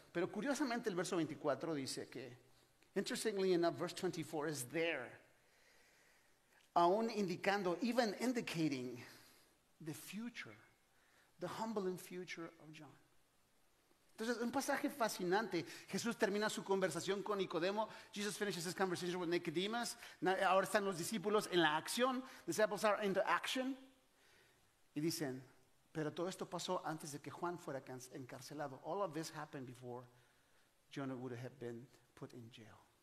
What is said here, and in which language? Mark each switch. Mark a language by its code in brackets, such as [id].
[es] Pero curiosamente el verso 24 dice que, [en] interestingly enough, verse 24 is there, [es] aún indicando, [en] even indicating the future, the humbling future of John. [es] Entonces, un pasaje fascinante. Jesús termina su conversación con Nicodemo. [en] Jesus finishes his conversation with Nicodemus. [es] Ahora están los discípulos en la acción. [en] The disciples are into action. [es] Y dicen, pero todo esto pasó antes de que Juan fuera encarcelado. [en] All of this happened before Jonah would have been put in jail.